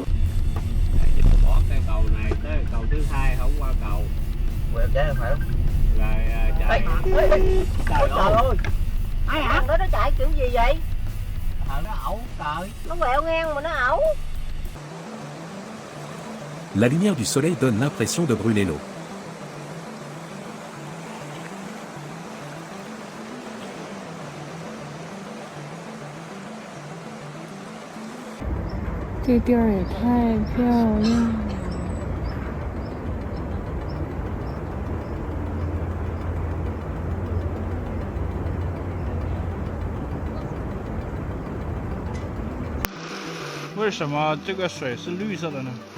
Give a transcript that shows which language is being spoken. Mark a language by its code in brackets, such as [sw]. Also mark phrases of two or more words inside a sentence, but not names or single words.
[vi] Bỏ cây cầu này tới cầu thứ hai không qua cầu. Quẹo trái phải không? Rồi chạy. Trời ơi! Ai hả? Nó chạy kiểu gì vậy? Thằng nó ẩu trời! Nó quẹo ngang mà nó ẩu. [fr] La lumière du soleil donne l'impression de brûler l'eau. [vi] Cái tiêu [zh] 也太漂亮。为什么这个水是绿色的呢？